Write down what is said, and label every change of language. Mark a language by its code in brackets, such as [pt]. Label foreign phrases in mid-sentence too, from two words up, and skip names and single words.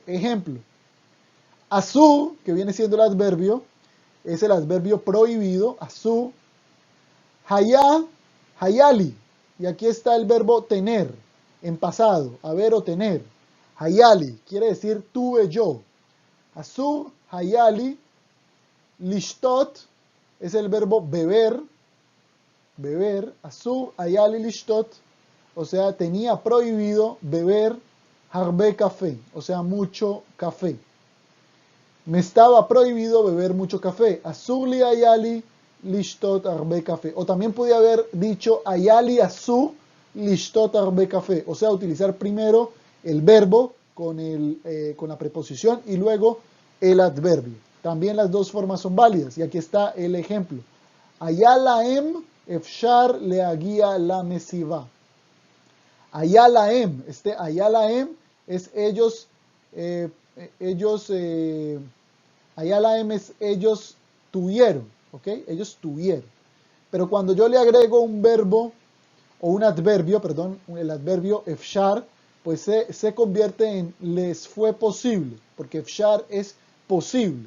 [es] Ejemplo, asur, que viene siendo el adverbio, es el adverbio prohibido, asur. [he] היה, היה לי, [es] y aquí está el verbo tener, en pasado, haber o tener. Hayali, quiere decir tuve yo. [he] אסור, היה לי, לשתות, [es] es el verbo beber, beber. [he] אסור, היה לי, לשתות, [es] o sea, tenía prohibido beber harbe café, o sea, mucho café. Me estaba prohibido beber mucho café. [he] אסור לי היה לי, לשתות הרבה קפה. [es] O también podía haber dicho [he] היה לי אסור לשתות הרבה קפה. [es] O sea, utilizar primero el verbo con la preposición y luego el adverbio. También las dos formas son válidas. Y aquí está el ejemplo. [he] היה להם אפשר להגיע למסיבה. Hayalaem. [es] Este hayalaem es hayalaem es ellos tuvieron. ¿Ok? Ellos tuvieron. Pero cuando yo le agrego un verbo o un adverbio, perdón, el adverbio efshar, pues se convierte en les fue posible, porque efshar es posible.